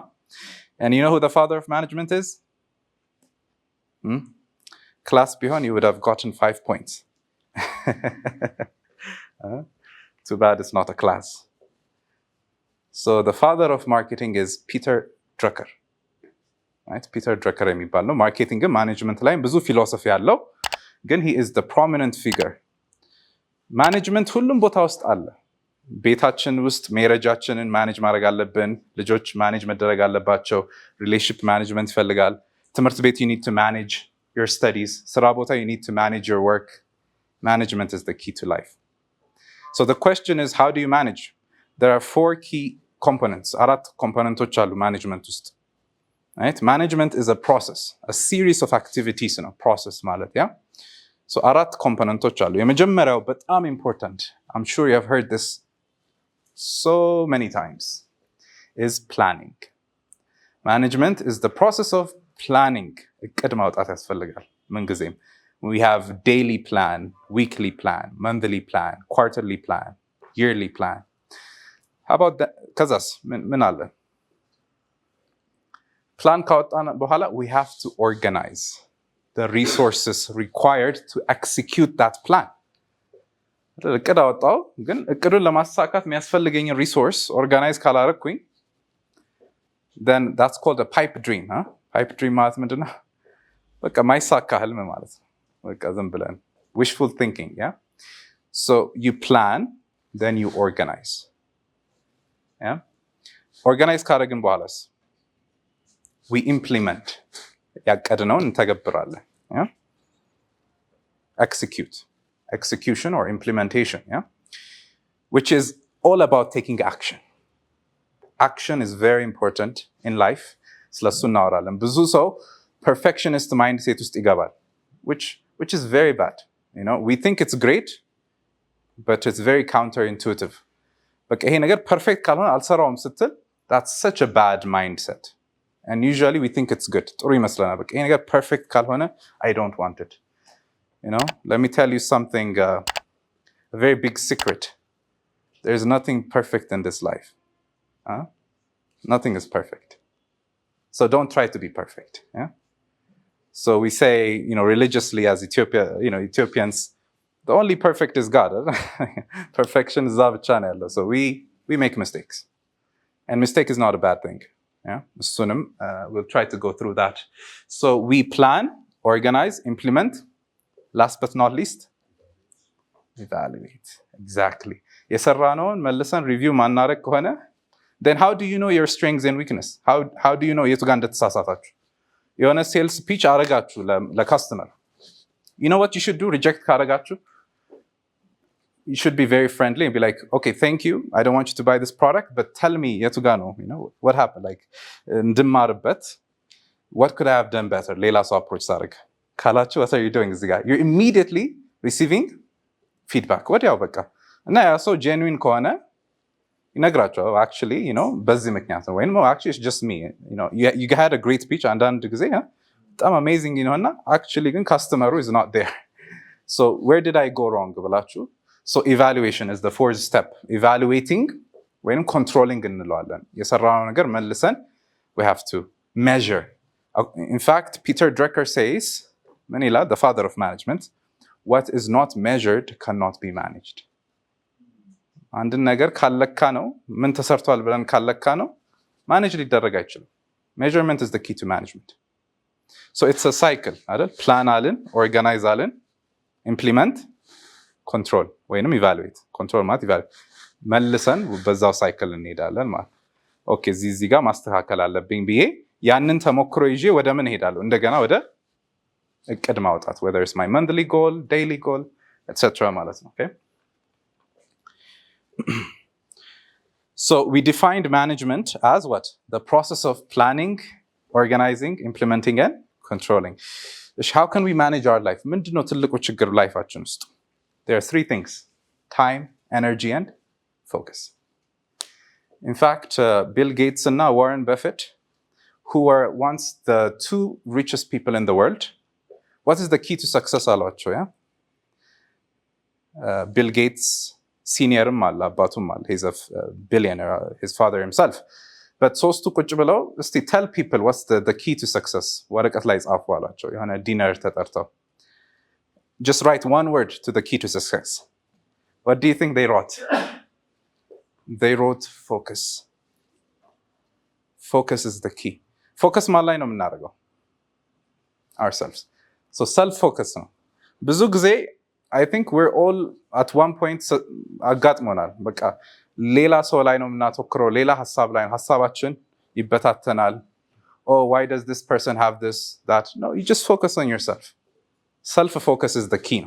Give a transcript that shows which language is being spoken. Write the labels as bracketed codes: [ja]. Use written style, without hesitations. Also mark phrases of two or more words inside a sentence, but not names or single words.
[en] And you know who the father of management is? Class beyond, you would have gotten 5 points. Too bad it's not a class. So the father of marketing is Peter Drucker. [am] Right? Peter Drucker የሚባል ነው [en] marketing management [am] ላይ ብዙ ፊሎሶፊ ያለው ግን [en] he is the prominent figure. [am] ማኔጅመንት ሁሉም ቦታ ውስጥ አለ። ቤታችን ውስጥ ሜሬጃችንን ማኔጅ ማድረግ አለብን። ልጆች ማኔጅ መደረግ አለባቸው። [en] relationship management [am] ይፈልጋል። ትምህርት ቤት [en] you need to manage your studies. [am] ስራ ቦታ [en] you need to manage your work. Management is the key to life. So the question is, how do you manage? There are 4 key components. [am] አራት ኮምፖነንቶች አሉ ማኔጅመንት ውስጥ። Right? [en] Management is a process, a series of activities in a process [am] ማለት ያ [en] So [am] አራት ኮምፖነንቶች አሉ የመጀመሪያው በጣም [en] important, I'm sure you have heard this so many times, is planning. Management is the process of planning. [am] እቅድ ማውጣት ያስፈልጋል ምንጊዜም. [en] We have daily plan, weekly plan, monthly plan, quarterly plan, yearly plan. How about that? [am] ከዛስ ምን አለ? [en] Plan [am] ካወጣን በኋላ [en] we have to organize the resources required to execute that plan. [am] እቅድ አወጣው ግን እቅዱን ለማሳካት የሚያስፈልገኝ [en] resource organize [am] ካላረኩኝ [en] then that's called a pipe dream. Pipe dream [am] ማለት ምንድነው? በቃ ማይሳካ ህልም ማለት ነው። በቃ ዝም ብለን [en] wishful thinking, yeah? So you plan, then you organize. Yeah? Organize [am] ካረግን በኋላስ [en] we implement. [am] ያቀድነውን እንተገብራለን. [en] Yeah? Execution or implementation, yeah? Which is all about taking action. Action is very important in life. [am] ስለሱ እናወራለን። ብዙ ሰው [en] perfectionist mindset [am] ውስጥ ይገባል, [en] which is very bad. You know, we think it's great, but it's very counterintuitive. [am] በቃ ይሄ ነገር perfect ካልሆነ አልሰራውም ስትል, [en] that's such a bad mindset. And usually we think it's good. [am] ጥሩ ይመስለናል። በቃ ይሄ ነገር perfect ካልሆነ [en] I don't want it. You know, let me tell you something, a very big secret. There's nothing perfect in this life. Nothing is perfect. So don't try to be perfect. Yeah. So we say, you know, religiously as Ethiopians, the only perfect is God. Perfection is our channel. So we make mistakes. And mistake is not a bad thing. Yeah. We'll try to go through that. So we plan, organize, implement. Last but not least, evaluate. Exactly. [am] የሰራነውን መልሰን ሪቪው ማናረግ ከሆነ [en] then how do you know your strengths and weakness? How do you know [am] የቱ ጋር እንደተሳሳታችሁ? የሆነ [en] sales pitch [am] አረጋችሁ ለካስተመር. [en] You know what you should do? Reject ካረጋችሁ, you should be very friendly and be like, okay, thank you. I don't want you to buy this product, but tell me [am] የቱ ጋር ነው, [en] you know, what happened? Like እንድማርበት, what could I have done better? [am] ሌላ ሰው አፕሮች ሳረግ ካላችሁ, [en] what are you doing [am] እዚህ ጋር? [en] You're immediately receiving feedback. [am] ወዲያው በቃ እና ያ ሰው genuine ከሆነ ይነግራቸዋል, [en] actually, you know, [am] በዚህ ምክንያት ነው ወይም [en] actually it's just me, you know, you had a great speech [am] አንዳንድ ጊዜ በጣም [en] amazing ነውና actually ግን customer is not there. So where did I go wrong ብላችሁ, so evaluation is the 4th step. [am] Evaluating ወይም controlling እንለዋለን። የሰራነው ነገር መልሰን [en] we have to measure. In fact, Peter Drucker says, [am] ምን ይላል? [en] The father of management, what is not measured cannot be managed. [am] አንድን ነገር ካለካ ነው, ምን ተሰርቷል ብለን ካለካ ነው, ማኔጅ ሊደረግ አይችልም. [en] Measurement is the key to management. So it's a cycle, [am] አይደል? ፕላን አልን, ኦርጋናይዝ አልን, [en] implement, control [am] ወይንም ኢቫሉዌት። ኮንትሮል ማለት ኢቫሉዌት፣ መልሰን በዛው ሳይክል እንሄዳለን ማለት። ኦኬ እዚህ ጋር ማስተካከል አለብኝ ብዬ ያንን ተሞክሮ ይዤ ወደ ምን እሄዳለሁ? እንደገና ወደ እቅድ ማውጣት, [en] whether it's my monthly goal, daily goal, etc. [am] ማለት ነው. [en] Okay? So we defined management as what? The process of planning, organizing, implementing, and controlling. How can we manage our life? [am] ምንድነው ትልቁ ችግር ላይፋችን ውስጥ? [en] There are 3 things: time, energy and focus. In fact, Bill Gates and Warren Buffett, who were once the 2 richest people in the world, what is the key to success አሏቸው? [am] Bill Gates senior አለ አባቱም አለ, [en] he's a billionaire, his father himself. But [am] ሶስቱ ቁጭ ብለው እስቲ [en] tell people what's the key to success [am] ወረቀት ላይ ጻፉ አሏቸው። የሆነ ዲነር ተጠርተው [en] just write one word to the key to success. What do you think they wrote? They wrote focus. Focus is the key. [am] Focus ማን ላይ ነው የምናደርገው? [en] Ourselves. So self-focus [am] ነው። ብዙ ጊዜ [en] I think we're all at one point [am] አጋጥሞናል። በቃ ሌላ ሰው ላይ ነው የምናተኩረው፣ ሌላ ሀሳብ ላይ ነው፣ ሀሳባችን ይበታተናል። [en] Oh, why does this person have this, that? No, you just focus on yourself. Self-focus is the key.